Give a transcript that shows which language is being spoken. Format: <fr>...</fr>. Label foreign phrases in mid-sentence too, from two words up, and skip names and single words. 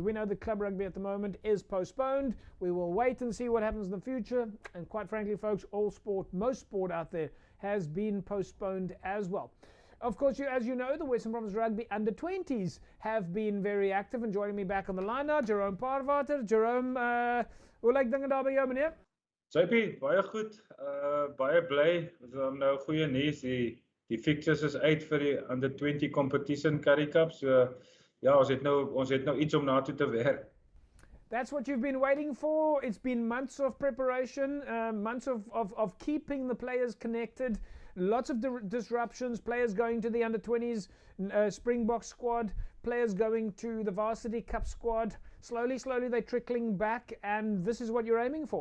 <en>We know that club rugby at the moment is postponed. We will wait and see what happens in the future. And quite frankly, folks, most sport out there has been postponed as well. Of course, as you know, the Western Province Rugby under-20s have been very active. And joining me back on the line now, Jerome Parwater.</en> <af>Jerome, hoe lyk dinge daar by jou, meneer? JP, baie goed. Baie bly. Nou goeie nuus. Die fixtures is uit vir die</af> <en>under-20 competition</en> <af>Currie Cup. So ja, ons het nou iets om na toe te werk.</af> <en>That's what you've been waiting for. It's been months of preparation, months of keeping the players connected. Lots of disruptions, players going to the under-20s Springbok squad, players going to the Varsity Cup squad. Slowly they're trickling back, and this is what you're aiming for.</en>